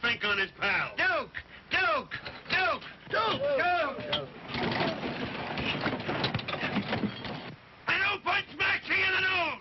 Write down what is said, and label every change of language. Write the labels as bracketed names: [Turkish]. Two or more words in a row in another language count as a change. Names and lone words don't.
[English] on his pal. Duke! Duke! Duke! Duke! Duke! And who punched Maxie in the nose?